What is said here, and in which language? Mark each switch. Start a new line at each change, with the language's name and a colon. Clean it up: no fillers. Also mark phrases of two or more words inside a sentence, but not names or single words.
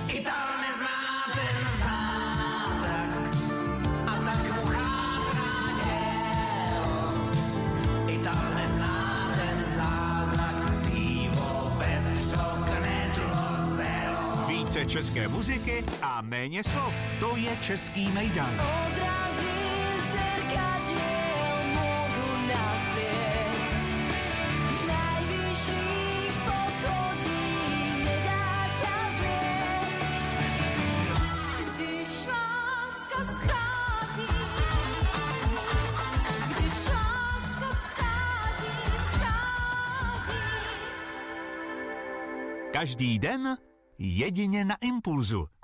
Czech: Ital nezná ten zázrak a tak mu chátrá tělo. Ital nezná ten zázrak, pivo, vepřo, knedlo, zelo. Více české muziky a méně slov. To je Český mejdan.
Slovak: Odrazy zrkadiel môžu nás viesť z najvyšších poschodí, nedá sa zliesť.
Czech: Když láska schází, schází. Každý den jedině na Impulzu.